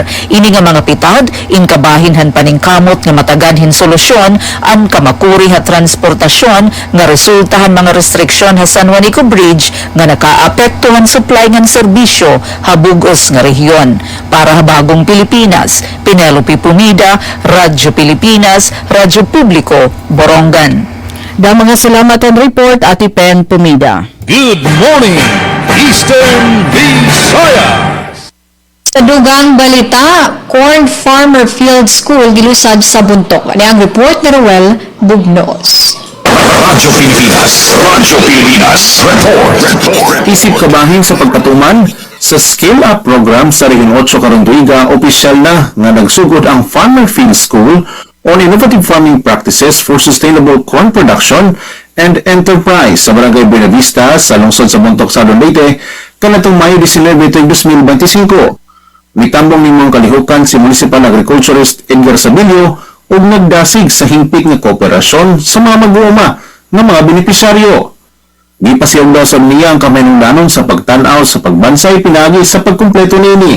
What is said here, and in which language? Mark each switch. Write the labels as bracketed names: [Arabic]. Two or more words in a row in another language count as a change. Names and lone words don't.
[Waray] Ini nga mga pitad inkabahin han paningkamot nga mataganhin solusyon ang kamakuri ha transportasyon nga resultahan mga restriksyon ha San Juanico Bridge nga nakaapektuhan supply ngan serbisyo ha bugos nga rehiyon. Para ha Bagong Pilipinas, Penelope Pumida, Radyo Pilipinas, Radyo Publiko, Borongan. Mga salamat ang report, Ate Pen Pumida. [English] Good morning, Eastern Visayas! [Cebuano] Sa dugang balita, Corn Farmer Field School gilusad sa Buntok. Ano ang report ni Roel Bugnos. Radyo Pilipinas, report. Isip kabahin sa pagpatuman sa Scale Up program sa Region 8 Caronderoga, opisyal na nga nagsugod ang Farmer Field School on Innovative Farming Practices for Sustainable Corn Production and Enterprise sa Barangay Buenavista sa lungsod sa Bontoc, Southern Leyte, kanatong Mayo 19, 2025. Mitambong nimong kalihukan si Municipal Agriculturist Edgar Sabilio ug nagdasig sa hingpit nga kooperasyon sa mga mag-uuma ng mga benepisyaryo. Gipasiyog daw sa niya ang kaminungdanon sa pagtanaw sa pagbansay pinagi sa pagkumpleto nini.